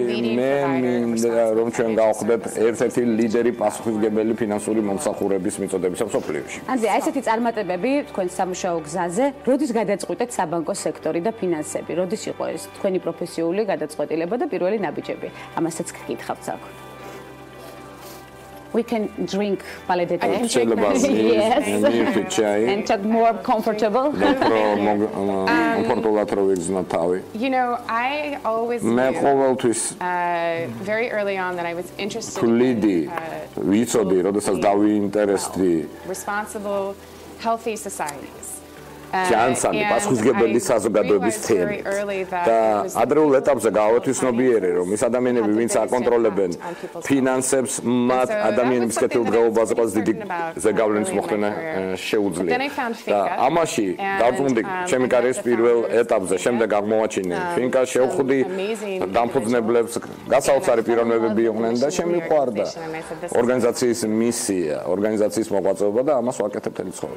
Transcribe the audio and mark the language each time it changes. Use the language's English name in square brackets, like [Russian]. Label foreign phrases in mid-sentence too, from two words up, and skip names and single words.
[Georgian] მე რომ ჩვენ გავხდეთ ერთ-ერთი ლიდერი პასუხისმგებელი ფინანსური მომსახურების მიწოდებისა მსოფლიოში. ანდრე, აი ესეთი წარმატებები თქვენ სამუშაო გზაზე, როდის გადაწყვიტეთ საბანკო სექტორი და ფინანსები? როდის იყო ეს თქვენი პროფესიული გადაწყვეტილება და პირველი ნაბიჯები? ამასაც გკითხავთ საქმე. [English] We can drink palette and talk more comfortable. You know, I always knew very early on that I was interested in responsible, healthy societies. [Georgian] ჯანსაღი პასუხისმგებელი საზოგადოების თემით და ადრეულ ეტაპზე გავათვისნობიერე რომ ის ადამიანები ვინც აკონტროლებენ ფინანსებს მათ ადამიანების კეთილდღეობაზე ყავს დიდი ზეგავლენის მოხდენა შეუძლია და ამაში დავწუნდი ჩემი კარიერის პირველ ეტაპზე შემდეგ აღმოვაჩინე ფინკა შევხვდი დამფუძნებლებს გასაოცარი პიროვნებები იყვნენ და შემიყვარდა ორგანიზაციის მისია ორგანიზაციის მოღვაწეობა და ამას ვაკეთებ მთელი ცხოვრება